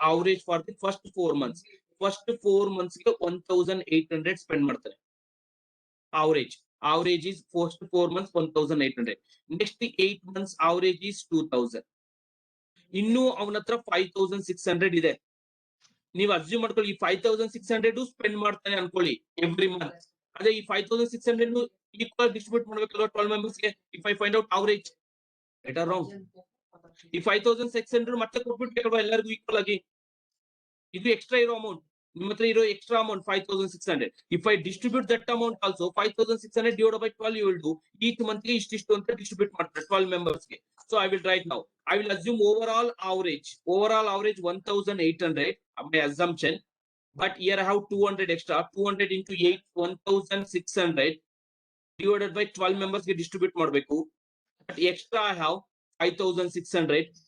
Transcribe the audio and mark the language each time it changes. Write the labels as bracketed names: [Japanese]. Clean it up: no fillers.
[English] Average for the first 4 months. [Kannada] First 4 months ಗೆ 1800 spend ಮಾಡ್ತಾನೆ. [English] Average is first 4 months 1800. Next 8 months average is 2000. [Kannada] ಇನ್ನು ಅವನ ಹತ್ರ 5600 ಇದೆ. ನೀವು ಅಸ್ಯೂಮ್ ಮಾಡ್ಕೊಳ್ಳಿ ಈ 5600 ಸ್ಪೆಂಡ್ ಮಾಡ್ತಾನೆ ಅನ್ಕೊಳ್ಳಿ ಎವ್ರಿ ಮಂತ್. ಅದೇ ಈ 5600 ಈಕ್ವಲ್ ಡಿಸ್ಟ್ರಿಬ್ಯೂಟ್ ಮಾಡ್ಬೇಕಲ್ವಾ 12 members ಗೆ. [English] If I find out average, right or wrong? [Kannada] ಈ 5600 ಮತ್ತೆ ಕೊಟ್ಬಿಡ್ಬೇಕಲ್ವಾ ಎಲ್ಲರಿಗೂ ಈಕ್ವಲ್ ಆಗಿ. ಇದು ಎಕ್ಸ್ಟ್ರಾ ಇರೋ ಅಮೌಂಟ್, ನಿಮ್ಮ ಹತ್ರ ಇರೋ extra amount 5600. [English] If I distribute that amount also 5600 divided by 12 you will do. [Kannada] Each month ಗೆ ಇಷ್ಟಿಷ್ಟು ಅಂತ ಡಿಸ್ಟ್ರಿಬ್ಯೂಟ್ ಮಾಡ್ತಾರೆ 12 members ಗೆ. [English] So I will write now. I will assume overall average 1800, my assumption. But here I have 200 extra. 200 into 8, 1600 divided by 12 members ಗೆ distribute ಮಾಡಬೇಕು. But extra I have 5600.